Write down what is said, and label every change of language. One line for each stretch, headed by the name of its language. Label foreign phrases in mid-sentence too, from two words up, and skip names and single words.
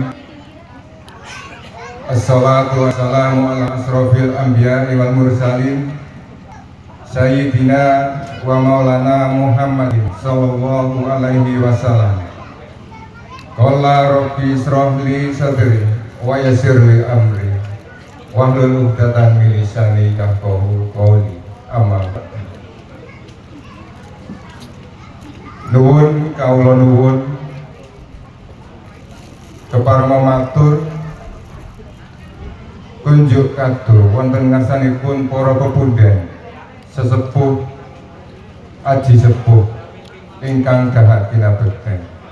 Arabic: الصلاة والسلام على أشرف الأنبياء والمرسلين سيدنا ومولانا محمد صلى الله عليه وسلم. قال رب اشرح لي صدري ويسر لي أمري واحلل عقدة من لساني يفقهوا قولي. أما بعد.
Javanese: Nuwun kawula nuwun keparma matur kunjuk kadur wonten ngarsanipun para pepundhen sesepuh aji sepuh ingkang dahat kinabekten.